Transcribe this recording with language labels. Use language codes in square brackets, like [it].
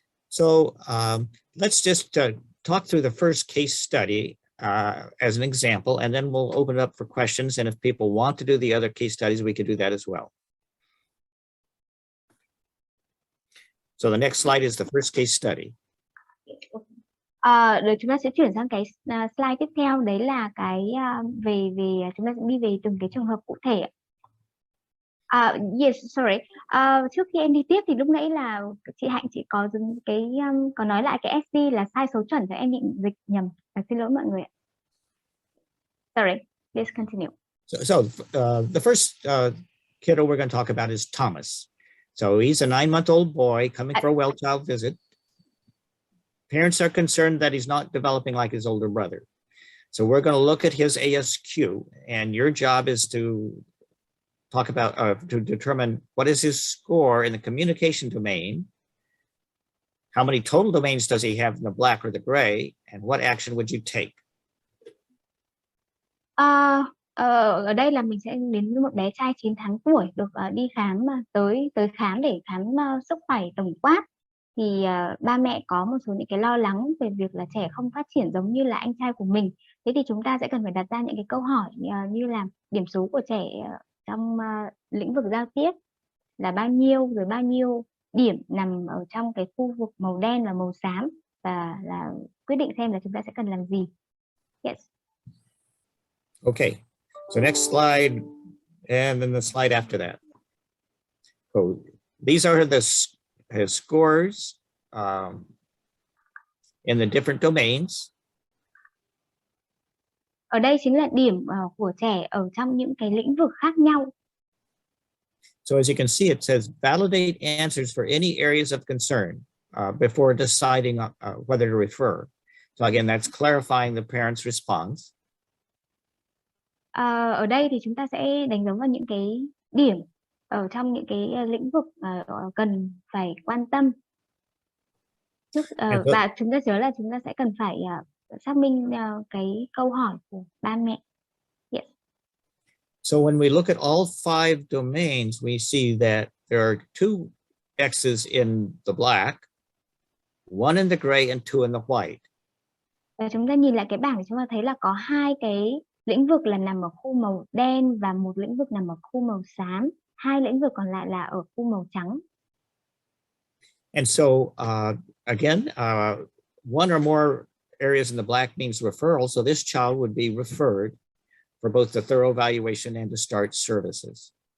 [en] So let's just talk through the first case study as an example, and then we'll open it up for questions. And if people want to do the other case studies, we could do that as well. So the next slide is the first case study. [vi] Rồi chúng ta sẽ chuyển sang cái slide tiếp theo, đấy là cái về chúng ta sẽ đi về từng cái trường hợp cụ thể. [en] Yes, sorry. [vi] Trước khi em đi tiếp thì lúc nãy là chị Hạnh có dùng có nói lại cái SD là sai số chuẩn, thì em định dịch nhầm. Xin lỗi mọi người ạ. [en] Sorry, please continue. So the first kiddo we're going to talk about is Thomas. So he's a 9-month-old boy coming for a well child visit. Parents are concerned that he's not developing like his older brother. So we're going to look at his ASQ, and your job is to talk about, to determine what is his score in the communication domain, how many total domains does he have in the black or the gray, and what action would you take? [vi] Ở đây là mình sẽ đến với một bé trai 9 tháng tuổi được đi khám, tới khám để khám sức khỏe tổng quát. Thì ba mẹ có một số những cái lo lắng về việc là trẻ không phát triển giống như là anh trai của mình. Thế thì chúng ta sẽ cần phải đặt ra những cái câu hỏi như là điểm số của trẻ trong lĩnh vực giao tiếp là bao nhiêu, rồi bao nhiêu điểm nằm ở trong cái khu vực màu đen và màu xám, và là quyết định xem là chúng ta sẽ cần làm gì. [en] Yes. Okay, so next slide, and then the slide after that. So these are his scores in the different domains. [vi] Ở đây chính là điểm của trẻ ở trong những cái lĩnh vực khác nhau. [en] So as you can see, it says validate answers for any areas of concern before deciding whether to refer. So again, that's clarifying the parent's response. [vi] Ở đây thì chúng ta sẽ đánh dấu vào những cái điểm ở trong những cái lĩnh vực cần phải quan tâm. Và chúng ta nhớ là chúng ta sẽ cần phải xác minh cái câu hỏi của ba mẹ. [en] Yes. So when we look at all 5 domains, we see that there are 2 X's in the black, 1 in the gray, and 2 in the white. [vi] Và chúng ta nhìn lại cái bảng thì chúng ta thấy là có 2 cái lĩnh vực là nằm ở khu màu đen và một lĩnh vực nằm ở khu màu xám. 2 lĩnh vực còn lại là ở khu màu trắng. [en] And so again, 1 or more areas in the black means referral. So this child would be referred for both the thorough evaluation and to start services.